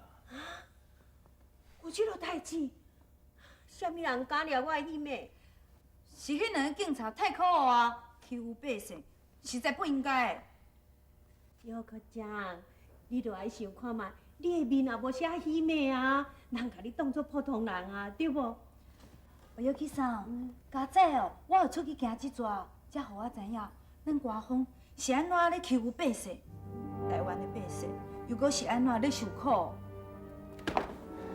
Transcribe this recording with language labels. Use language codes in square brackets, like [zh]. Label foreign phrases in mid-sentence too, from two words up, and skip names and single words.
[nan] 有这个代志？什么人敢抓我的妹妹？是迄两个警察太可恶啊，欺负百姓，实在不应该。姚科长，你着爱想看嘛，你的面也无写喜妹啊，人甲你当作普通人啊，对无？我要去啥？家姐哦，我有出去行一转，才互我知影，咱官方是安怎咧欺负百姓，台湾的百姓又搁是安怎咧受苦。